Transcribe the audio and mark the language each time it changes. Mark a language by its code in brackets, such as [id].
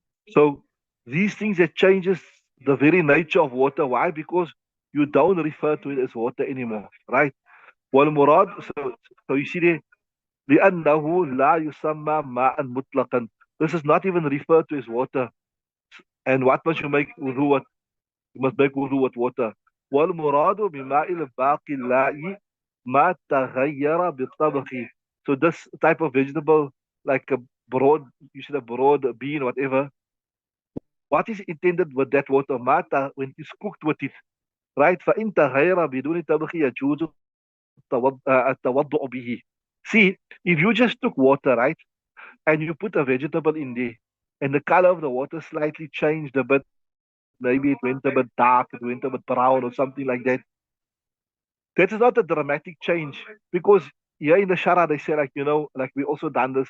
[en] So these things that changes the very nature of water. Why? Because you don't refer to it as water anymore, right? [ar] Wal murad. [en] So you see there, [ar] لأنه لا يسمى ماء مطلقا. [en] This is not even referred to as water. And what must you make wudu with? You must make wudu with water. [ar] والمراد بماء الباقي اللائي ما تغير بالطبخ. [en] So this type of vegetable, like a broad, you see the broad bean, whatever. What is intended with that water? Mata when it's cooked with it, right? [ar] فإن تغير بدون طبخ يجوز التوضؤ به. [en] See, if you just took water, right, and you put a vegetable in there, and the color of the water slightly changed a bit, maybe it went a bit dark, it went a bit brown or something like that. That is not a dramatic change because here in the Shara they say, like, like we also done this.